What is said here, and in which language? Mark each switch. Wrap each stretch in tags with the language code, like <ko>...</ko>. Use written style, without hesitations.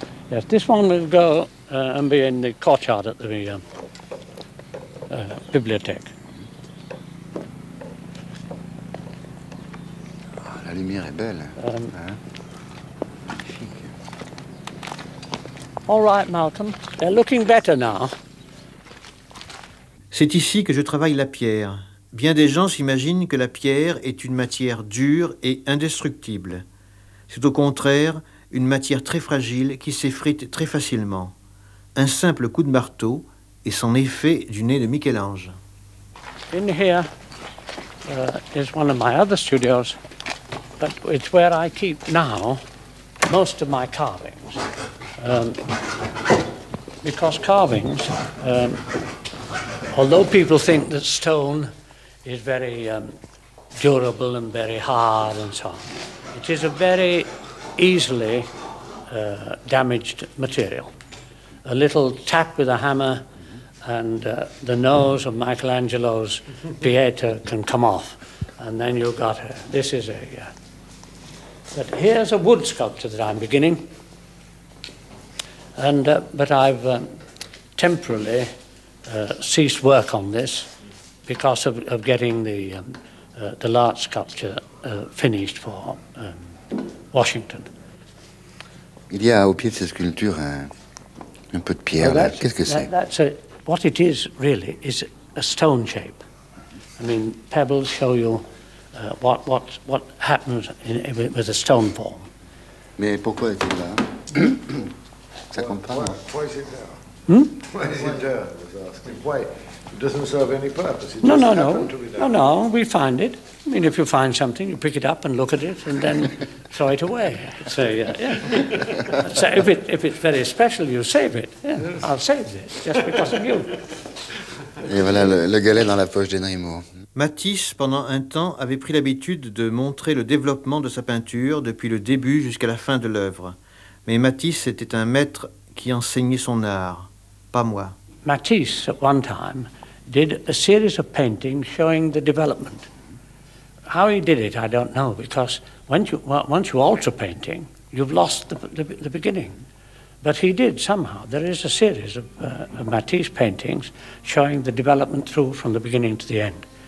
<en>Yes, this one will go and be in the courtyard at the bibliothèque.</en> <fr>Oh, la lumière est belle. Hein?</fr> <en>All right, Malcolm. They're looking better now.</en> <fr>C'est ici que je travaille la pierre. Bien des gens s'imaginent que la pierre est une matière dure et indestructible. C'est au contraire une matière très fragile qui s'effrite très facilement. Un simple coup de marteau et son effet du nez de Michel-Ange.</fr> <en>In here is one of my other studios, but it's where I keep now most of my carvings. Because carvings, although people think that stone is very durable and very hard and so on. It is a very easily damaged material. A little tap with a hammer and the nose of Michelangelo's Pieta can come off, and then you've got it. This is a... But here's a wood sculpture that I'm beginning. And but I've temporarily ceased work on this because of getting the large sculpture finished for Washington.</en> <fr>Il y a au pied de cette sculpture un peu de pierre. Well, là. Qu'est-ce que c'est?</fr> <en>That's a, what it is really is a stone shape. I mean, pebbles show you what happens with a stone form.</en> <fr>Mais pourquoi est-il là? Ça compte pas.</fr> <en>Why is it there? Hmm? Why is it there? Why? It doesn't serve any purpose. No, no, no. No, no, we find it. I mean, if you find something, you pick it up and look at it and then throw it away. So, yeah. So if it's very special, you save it. Yeah, I'll save this, just because of you.</en> <fr>Et voilà le galet dans la poche d'Henri Moore. Matisse, pendant un temps, avait pris l'habitude de montrer le développement de sa peinture depuis le début jusqu'à la fin de l'œuvre. Mais Matisse était un maître qui enseignait son art, pas moi.</fr> <en>Matisse, at one time, did a series of paintings showing the development. How he did it, I don't know, because once you alter painting, you've lost the beginning. But he did somehow. There is a series of Matisse paintings showing the development through from the beginning to the end.</en>